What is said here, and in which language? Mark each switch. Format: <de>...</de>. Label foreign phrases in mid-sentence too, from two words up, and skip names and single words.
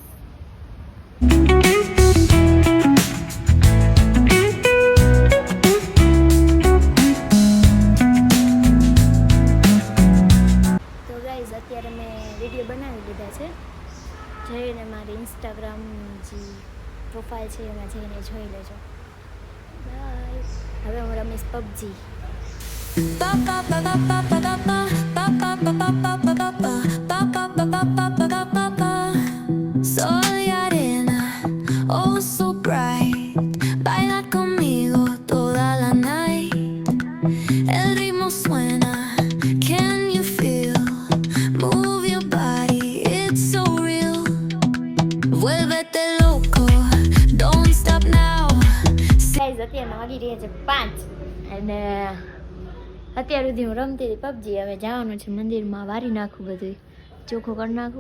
<gu>તો ગાઈઝ અત્યારે મેં વિડીયો બનાવી લીધા છે. જઈને મારી ઇન્સ્ટાગ્રામ જે પ્રોફાઇલ છે એમાં જઈને જોઈ લેજો. બાય. હવે હું રમીશ પબજી.</gu> <es>Sol y arena,</es> <en>oh so bright,</en> <es>baila conmigo toda la night. El ritmo suena,</es> <en>can you feel? Move your body, it's so real.</en> <es>Vuélvete loco,</es> <en>don't stop now.</en> <gu>ગાઈઝ અત્યારમાં વાગી રહ્યા છે 5 અને અત્યાર સુધી હું રમતી હતી પબજી. હવે જવાનું છે મંદિરમાં, વારી નાખું, બધું ચોખ્ખું કરી નાખું.</gu>